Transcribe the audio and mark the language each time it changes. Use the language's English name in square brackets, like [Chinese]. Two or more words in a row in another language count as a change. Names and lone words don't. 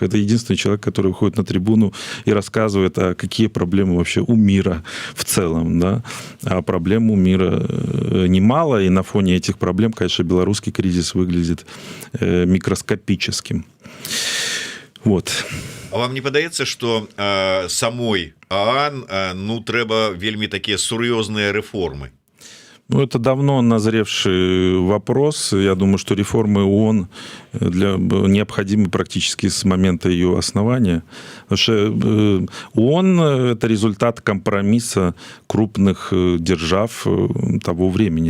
[Russian] Это единственный человек, который выходит на трибуну и рассказывает, а какие проблемы вообще у мира в целом. Да? А проблем у мира немало, и на фоне этих проблем, конечно, белорусский кризис выглядит микроскопическим. Вот. [Belarusian] А вам не падаецца, што самой ААН ну трэба вельмі такія сур'ёзныя рэформы? [Russian] Ну, это давно назревший вопрос. Я думаю, что реформы ООН необходимы практически с момента ее основания. Потому что ООН – это результат компромисса крупных держав того времени.